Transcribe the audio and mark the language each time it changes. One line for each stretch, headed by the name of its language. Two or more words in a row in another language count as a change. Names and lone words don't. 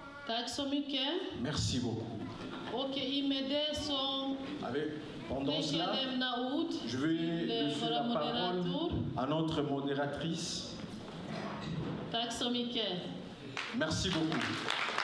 Swedish: Tack så mycket.
French: Merci beaucoup.
Swedish: Och i med det så
French: Pendant
Swedish: tänker
French: cela,
Swedish: jag lämna ord
French: je vais
Swedish: till
French: laisser
Swedish: våra
French: la parole
Swedish: moderator.
French: à notre modératrice.
Swedish: Tack så mycket.
French: Merci beaucoup.